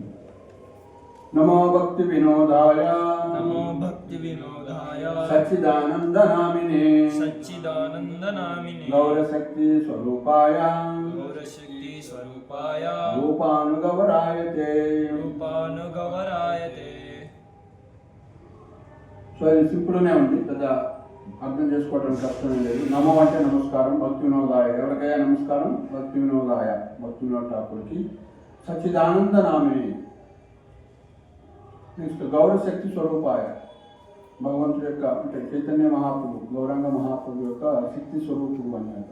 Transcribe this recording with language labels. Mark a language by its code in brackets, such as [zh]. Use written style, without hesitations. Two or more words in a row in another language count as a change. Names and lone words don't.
[sa] नमो भक्ति विनोदाय, नमो भक्ति भक्तिविनोदाय सच्चिदानन्दनामिने सच्चिदानन्दनामिने गौरशक्तिस्वरूपाय गौरशक्तिस्वरूपाय रूपानुगवरायते रूपानुगवरायते. [te] సో ఇది సింపుల్గానే ఉంది, పెద్ద అర్థం చేసుకోవడానికి కష్టమే లేదు. నమో అంటే నమస్కారం, భక్తి వినోదాయ ఎవరికైనా నమస్కారం, భక్తి వినోదాయ భక్తి వినోద ఠాకూర్కి. [sa] सच्चिदानंद नामिनि, [te] నెక్స్ట్ [sa] गौरशक्ति स्वरूपाय [te] భగవంతుడి యొక్క అంటే చైతన్య మహాప్రభు గౌరంగ మహాప్రభు యొక్క శక్తి స్వరూపుడు అన్నట్టు.